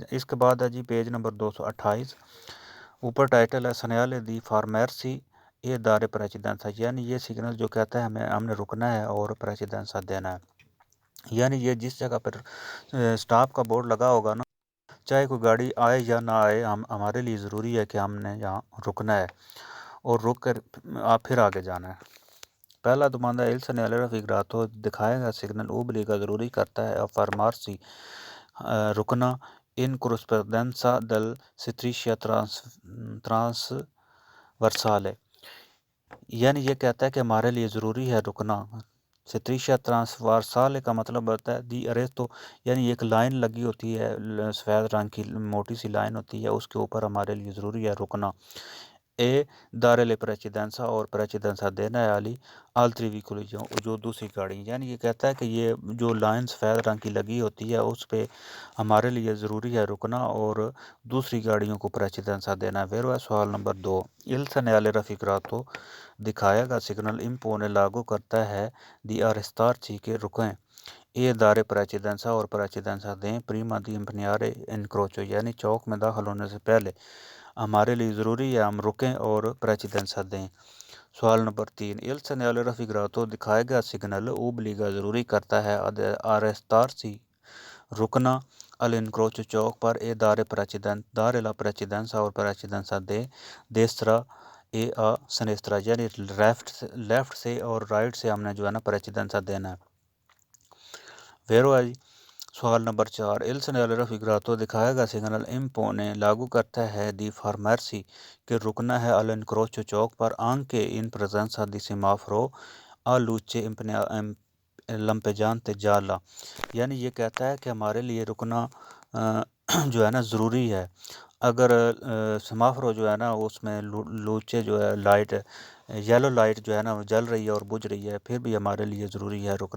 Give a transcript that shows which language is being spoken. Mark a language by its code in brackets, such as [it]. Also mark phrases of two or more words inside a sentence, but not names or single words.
[ur] اس کے بعد ہے جی [en] page number [ur] 228 اوپر ٹائٹل ہے [it] segnale di fermarsi e dare precedenza [ur] یعنی یہ سگنل جو کہتا ہے ہم نے رکنا ہے اور پریچیدنسا دینا ہے، یعنی یہ جس جگہ پر سٹاپ کا بورڈ لگا ہوگا نا چاہے کوئی گاڑی آئے یا نہ آئے ہمارے لیے ضروری ہے کہ ہم نے یہاں رکنا ہے اور رک کر پھر آگے جانا ہے۔ پہلا دماندہ [it] il segnale raffigurato [ur] دکھائے گا سگنل اوبلیگا ضروری کرتا ہے فرمارسی رکنا [it] in corrispondenza del striscia trasversale [ur] یعنی یہ کہتا ہے کہ ہمارے لیے ضروری ہے رکنا۔ [it] striscia trasversale [ur] کا مطلب ہوتا ہے [it] di arresto [ur] یعنی ایک لائن لگی ہوتی ہے سفید رنگ کی موٹی سی لائن ہوتی ہے، اس کے اوپر ہمارے لیے ضروری ہے رکنا۔ [it] e dare la precedenza [ur] اور پریچیدنسا دینا ہے [it] agli altri veicoli [ur] جو دوسری گاڑی یعنی یہ کہتا ہے کہ یہ جو لائن سفید رنگ کی لگی ہوتی ہے اس پہ ہمارے لیے ضروری ہے رکنا اور دوسری گاڑیوں کو پریچیدنسا دینا ہے۔ ویرو ہے سوال نمبر 2 [it] il segnale raffigurato [ur] دکھایا گا سگنل امپونے لاگو کرتا ہے [it] di arrestarsi [ur] کے رکیں [it] e dare precedenza [ur] اور پریچیدنسا دیں [it] prima di impegnare incrocio [ur] یعنی چوک میں داخل ہونے سے پہلے ہمارے لیے ضروری ہے ہم رکیں اور پریچیدنسا دیں۔ سوال نمبر 3 [it] il segnale raffigurato [ur] دکھائے گا سگنل اوبلیگا ضروری کرتا ہے آرستارسی رکنا الانکروچو چوک پر [it] e dare la precedenza [ur] اور پریچیدنسا [it] da destra e sinistra [ur] یعنی لیفٹ سے اور رائٹ سے ہم نے جو ہے نا پریچیدنسا دینا ہے۔ ویرو ہے جی۔ سوال نمبر 4 [it] il segnale raffigurato [ur] دکھائے گا سگنل امپونے لاگو کرتا ہے [it] di fermarsi [ur] کہ رکنا ہے الانکروچو چوک پر [it] anche in presenza di semaforo a luce lampeggiante gialla [ur] یعنی یہ کہتا ہے کہ ہمارے لیے رکنا جو ہے نا ضروری ہے اگر سمافرو جو ہے نا اس میں لوچے جو ہے لائٹ [en] yellow light [ur] جو ہے نا جل رہی ہے اور بجھ رہی ہے پھر بھی ہمارے لیے ضروری ہے رکنا۔